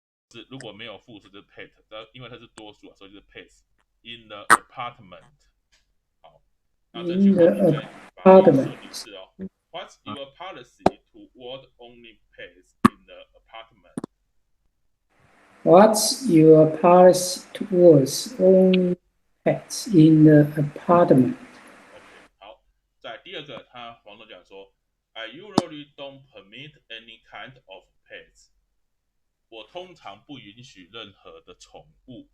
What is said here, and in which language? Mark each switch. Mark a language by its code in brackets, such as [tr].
[zh] 是如果没有复数就是 pet， 因为它是多数所以就是 pets in the apartment。好，那这句话你再把它说一次哦。 [en] What's your policy toward only pets in the apartment? What's your policy towards only pets in the apartment? [zh] OK， 好，在第二个，黄总讲说 ， I usually don't permit any kind of pets。我通常不允许任何的宠物。